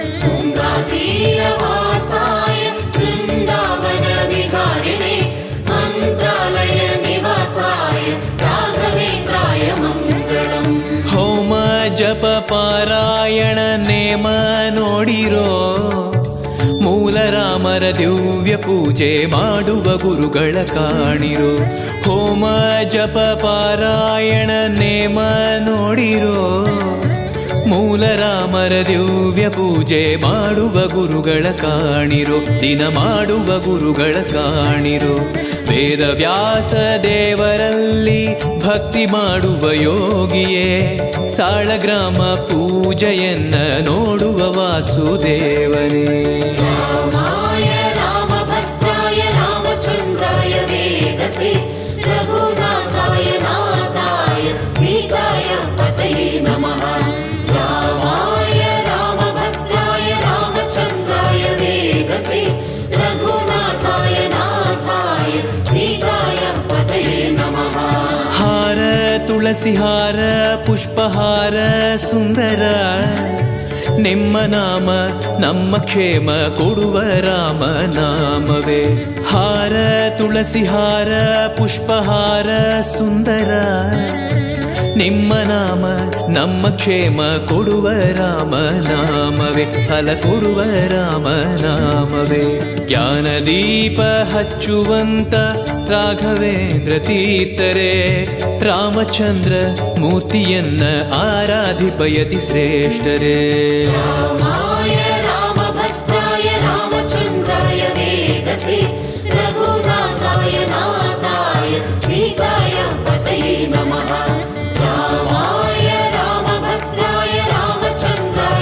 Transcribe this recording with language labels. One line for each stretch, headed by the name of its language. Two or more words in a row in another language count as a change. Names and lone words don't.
Sanskrit: तुङ्गातीरवासाय वृन्दावन विहारिणे मन्त्रालय निवासाय राघवेन्द्राय मङ्गलम्
Kannada: ಹೋಮ ಜಪ ಪಾರಾಯಣ ನೇಮ ನೋಡಿರೋ ಮೂಲ ರಾಮರ ದಿವ್ಯ ಪೂಜೆ ಮಾಡುವ ಗುರುಗಳ ಕಾಣಿರೋ ಹೋಮ ಜಪ ಪಾರಾಯಣ ನೇಮ ನೋಡಿರೋ ಮೂಲ ರಾಮರ ದಿವ್ಯ ಪೂಜೆ ಮಾಡುವ ಗುರುಗಳ ಕಾಣಿರೋ ದಿನ ಮಾಡುವ ಗುರುಗಳ ಕಾಣಿರೋ ವೇದ ವ್ಯಾಸ ದೇವರಲ್ಲಿ ಭಕ್ತಿ ಮಾಡುವ ಯೋಗಿಯೇ ಸಾಳಗ್ರಾಮ ಪೂಜೆಯನ್ನ ನೋಡುವ ವಾಸುದೇವನೇ
Sanskrit: रामाय रामभद्राय रामचन्द्राय वेदसे रघुनाथाय नाथाय सीताय पतये नमः रामाय रामभद्राय रामचन्द्राय वेदसे रघुनाथाय नाथाय सीताय पतये नमः
Kannada: ಹಾರ ತುಳಸಿ ಹಾರ ಪುಷ್ಪಹಾರ ಸುಂದರ ನಿಮ್ಮ ನಾಮ ನಮ್ಮ ಕ್ಷೇಮ ಕೊಡುವ ರಾಮ ನಾಮವೇ ಹಾರ ತುಳಸಿ ಹಾರ ಪುಷ್ಪಹಾರ ಸುಂದರ ನಿಮ್ಮ ನಾಮ ನಮ್ಮ ಕ್ಷೇಮ ಕೊಡುವ ರಾಮ ನಾಮವೇ ಫಲ ಕೊಡುವ ರಾಮ ನಾಮವೇ ಜ್ಞಾನದೀಪ ಹಚ್ಚುವಂತ ರಾಘವೇಂದ್ರ ತೀರ್ಥರೇ ರಾಮಚಂದ್ರ ಮೂರ್ತಿಯನ್ನ ಆರಾಧಿಪಯತಿ ಶ್ರೇಷ್ಠರೇ
Sanskrit: रामाय रामभद्राय रामचन्द्राय वेदसे रघुनाथाय नाथाय सीताय पतये नमः रामाय रामभद्राय रामचन्द्राय